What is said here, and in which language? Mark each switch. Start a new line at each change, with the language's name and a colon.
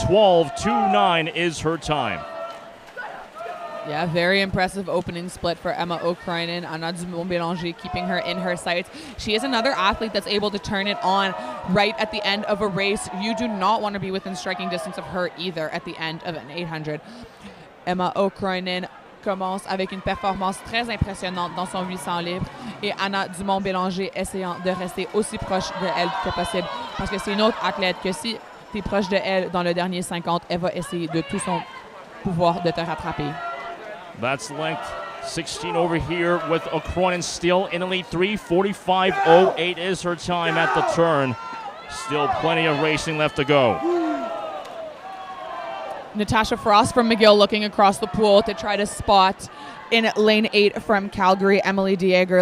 English: 3:12.29 is her time. Yeah, very impressive opening split for Emma O'Crinan. Anna Dumont-Bélanger keeping her in her sights. She is another athlete that's able to turn it on right at the end of a race. You do not want to be within striking distance of her either at the end of an 800.
French: Emma O'Crinan commence avec une performance très impressionnante dans son 800 libre et Anna Dumont-Bélanger essayant de rester aussi proche de elle que possible parce que c'est une autre athlète que si tu es proche de elle dans le dernier 50, elle va essayer de tout son pouvoir de te rattraper.
English: That's length 16 over here with Cronin still in the lead. 3:45.08 is her time at the turn. Still plenty of racing left to go. Natasha Frost from McGill looking across the pool to try to spot in lane 8 from Calgary, Emily Dieger.